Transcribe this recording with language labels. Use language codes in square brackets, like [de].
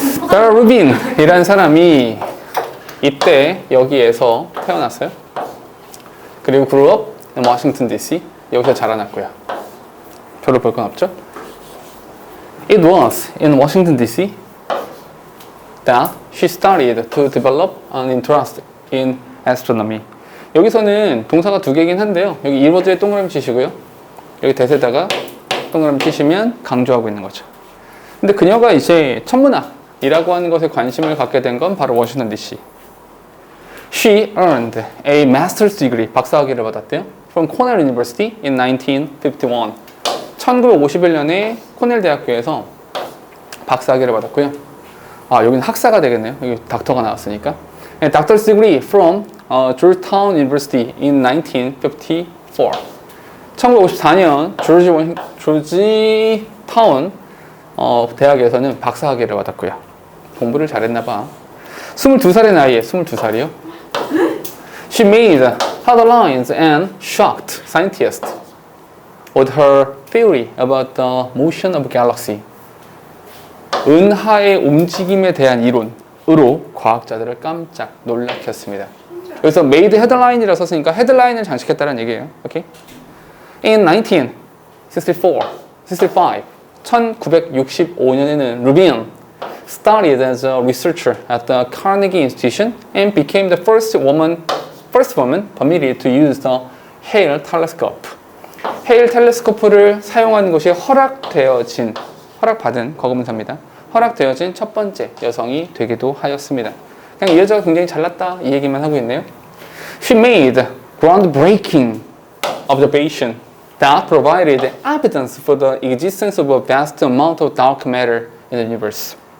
[ko] 자, 루빈이라는 사람이 이때 여기에서 태어났어요. 그리고 [en] grew up in Washington DC. [ko] 여기서 자라났고요. 별로 볼 건 없죠? [en] It was in Washington DC that she started to develop an interest in astronomy. [ko] 여기서는 동사가 두 개긴 한데요. 여기 1버드에 동그라미 치시고요. 여기 대세다가 동그라미 치시면 강조하고 있는 거죠. 근데 그녀가 이제 천문학이라고 하는 것에 관심을 갖게 된 건 바로 워싱턴 DC. [en] She earned a master's degree, [ko] 박사학위를 받았대요. [en] From Cornell University in 1951. [ko] 1951년에 코넬 대학교에서 박사학위를 받았고요. 아, 여기는 학사가 되겠네요. 여기 닥터가 나왔으니까. Doctor's degree from Georgetown University in 1954. 1954년 조지타운 대학에서는 박사학위를 받았고요. 공부를 잘했나 봐. 22살의 나이에 22살이요. [en] She made headlines and shocked scientists with her theory about the motion of galaxy. [ko] 은하의 움직임에 대한 이론으로 과학자들을 깜짝 놀라켰습니다. 여기서 [en] made headline [ko] 이라 썼으니까 헤드라인을 장식했다는 얘기예요. 오케이? [en] In 1965, [ko] 1965년에는 [en] 루빈 studied as a researcher at the Carnegie Institution and became the first woman permitted to use the Hale telescope. [ko] 헤일 텔레스코프를 사용하는 것이 허락받은 거금사입니다. 허락되어진 첫 번째 여성이 되기도 하였습니다. 그냥 이 여자가 굉장히 잘났다 이 얘기만 하고 있네요. [en] She made groundbreaking observation that provided evidence for the existence of a vast amount of dark matter in the universe.